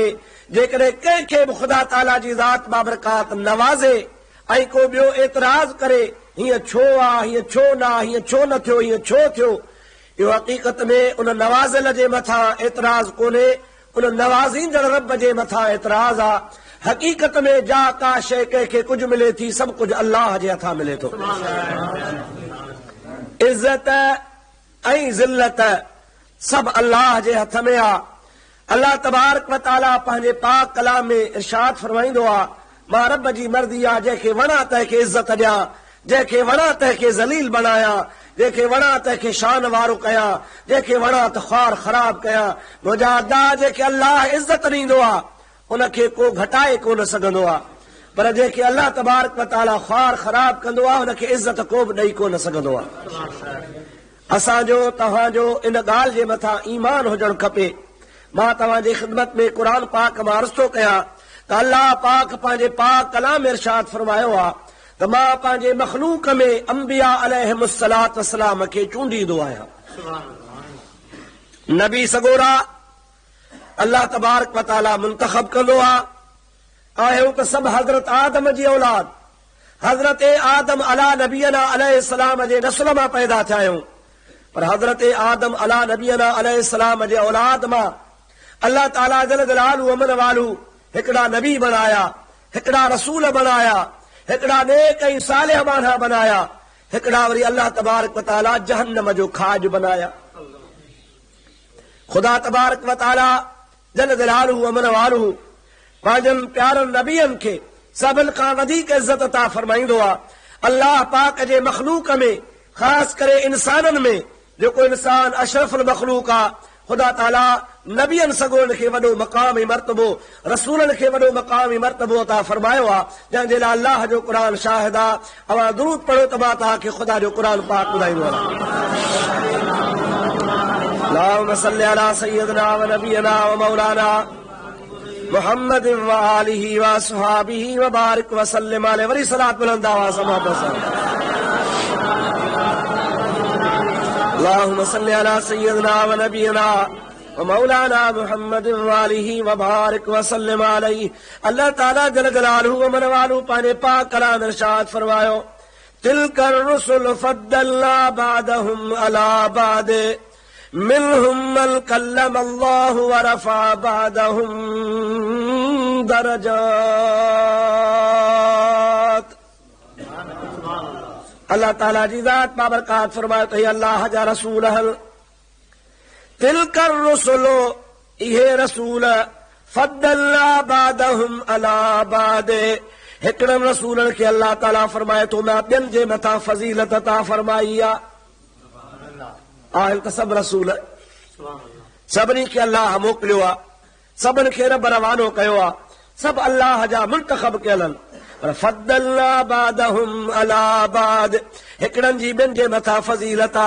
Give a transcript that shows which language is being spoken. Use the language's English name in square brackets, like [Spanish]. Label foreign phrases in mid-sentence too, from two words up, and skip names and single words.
[Sindhi] जेकॾहिं कंहिंखे बि ख़ुदा ताला जी ज़ात बाबरकात नवाज़े ऐं को ॿियो एतिराज़ करे हीअं छो आहे, हीअं छो न आहे, हीअं छो न थियो, हीअं छो थियो, इहो हक़ीक़त में उन नवाज़ियल जे मथां एतिराज़ कोन्हे, उन नवाज़ींदड़ रब जे मथां एतिराज़ आहे। हक़ीक़त में जा का शइ कंहिंखे कुझु मिले थी, सभु कुझु अल्लाह जे हथां मिले थो। इज़त ऐं ज़िल्लत सभु अल्लाह जे हथ में आहे। अल्लाह तबारक व तआला पंहिंजे पाक कलाम में इरशाद फरमाईंदो आहे, मां रब जी मर्ज़ी आहे, जंहिंखे वणा तंहिंखे इज़त ॾियां, जंहिंखे वणा तंहिंखे ज़लील बणायां, जंहिंखे वणा तंहिंखे शान वारो कयां, जंहिंखे वणा त ख़्वार ख़राब कयां। मुंहिंजा अदा जंहिंखे अल्लाह इज़त ॾींदो आहे उनखे को घटाए कोन सघंदो आहे, पर जंहिंखे अल्लाह तबारक व तआला ख़्वार ख़राब कंदो आहे हुनखे इज़त को बि ॾेई कोन सघंदो आहे। असांजो तव्हांजो इन ॻाल्हि जे मथां ईमान हुजणु खपे। मां तव्हांजी ख़िदमत में क़ुरान पाक मां अर्ज़ थो कयां त अल्लाह पाक पंहिंजे पाक कलाम में इरशाद फरमायो आहे त मां पंहिंजे मख़लूक में अंबिया अलैहिमुस्सलात वस्सलाम खे चूंडींदो आहियां। नबी सगोरा अल्लाह तबारक व तआला मुंतखब कंदो आहे। आहियूं त सभु हज़रत आदम जी औलाद, हज़रत आदम [Arabic] على نبينا عليه السلام [Sindhi] जे नस्ल मां पैदा थिया आहियूं, पर हज़रत आदम [Arabic] على نبينا عليه السلام [Sindhi] जे औलाद मां अल्लाह ताला जल जलालहू अमन वालू हिकिड़ा नबी बनाया, हिकिड़ा रसूल बनाया, हिकिड़ा नेक ऐं सालिह माना बनाया, हिकिड़ा वरी अल्लाह तबारक व तआला जहन्नम जो खाज बनाया। ख़ुदा तबारक व तआला जल जलालहू अमन वालू पंहिंजनि प्यारनि नबियनि खे सभिनि खां वधीक इज़त अता फरमाईंदो आहे। अल्लाह पाक जे मख़लूक में, ख़ासि करे इंसाननि में जेको इंसान अशरफुल मख़लूक आहे, ख़ुदा ताला नबियनि सगोरनि खे वॾो मक़ाम ऐं मर्तबो, रसूलनि खे वॾो मक़ाम ऐं मर्तबो अता फरमायो आहे, जंहिंजे लाइ अल्लाह जो क़ुर शाहिद आहे। अवां दुरूद पढ़ो त मां तव्हांखे ख़ुदा जो क़ुर पाक ॿुधाईंदो आहियां। [Arabic] اللهم صل على سيدنا و نبينا و مولانا محمد و آله و أصحابه و بارك و سلم عليه. वरी सलात बुलंदा वा समात اللهم صل على سيدنا و نبينا مولانا محمد وآله وبارك وسلم عليه. [Sindhi] अल्लाह ताला जल जलालहु व मनवालु पाने पाक कलाम इरशाद फरमायो, [Arabic] تلك الرسل فضلنا بعضهم على بعض منهم من كلم الله و رفع بعضهم درجات. [Sindhi] अल्लाह ताला जी ज़ात बाबरकात फरमायो तो अल्लाह जा रसूल हल [Arabic] تلك الرسل [Sindhi] इहे रसूल [Arabic] فضلنا بعضهم على بعض [Sindhi] हिकड़म रसूलन के अल्लाह ताला फरमाए तो मैं ॿियनि जे मथां फज़ीलत अता फरमाई आहे। आहिनि त सभु रसूल सभिनी खे अल्लाह मोकिलियो आहे, सभिनि खे रब रवानो कयो आहे, सभु अल्लाह जा मुंतखब कयल आहिनि। पर [Arabic] فضلنا بعضهم على بعض [Sindhi] हिकड़नि जी ॿियनि जे मथां फज़ीलत आहे।